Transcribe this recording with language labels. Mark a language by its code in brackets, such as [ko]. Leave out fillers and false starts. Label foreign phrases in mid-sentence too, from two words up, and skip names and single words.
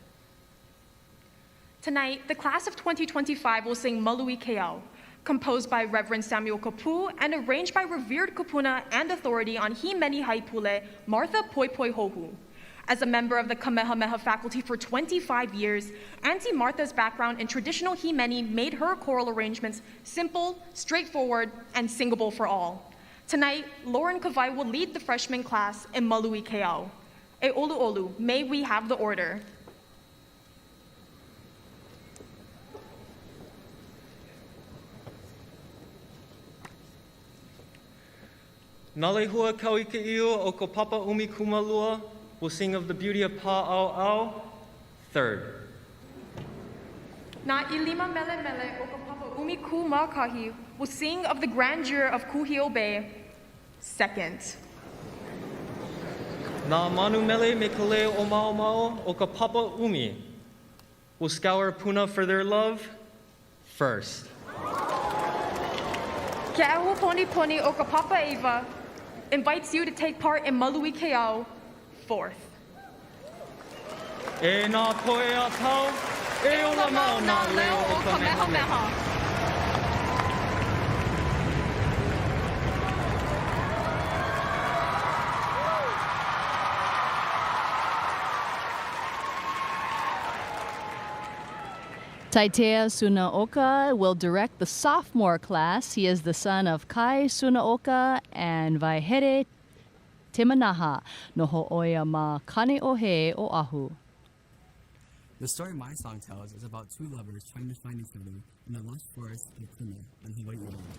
[en] Tonight, the class of 2025 will sing Malui Keao, composed by Reverend Samuel Kapu and arranged by revered kupuna and authority on Himeni Haipule, Martha Poipoi Hohu. As a member of the Kamehameha faculty for 25 years, Auntie Martha's background in traditional Himeni made her choral arrangements simple, straightforward, and singable for all. Tonight, Lauren Kavai will lead the freshman class in Malui Keao. [haw] E olu olu, [en] may we have the order. Nalehua Kauikeiu o Kopapa Umi Kumalua will sing of the beauty of Pa-Au-Au, third. Na Ilima Mele Mele o Kapapa Umi Kumakahi will sing of the grandeur of Kuhio Bay, second. Na Manu Mele Mekale o Mao Mao o Kapapa Umi will scour Puna for their love, first. Ke'ahu Poni Poni o Kapapa Eva invites you to take part in Malui Keao, fourth. [haw] E nā poe a pau, e ola mau nā leo o Kamehameha. [en] Taitea Sunaoka will direct the sophomore class. He is the son of Kai Sunaoka and Vaihere Timanaha no ho'oia ma Kane'ohe o Ahu. The story my song tells is about two lovers trying to find each other in the lush forest of Puna on Hawaii Island.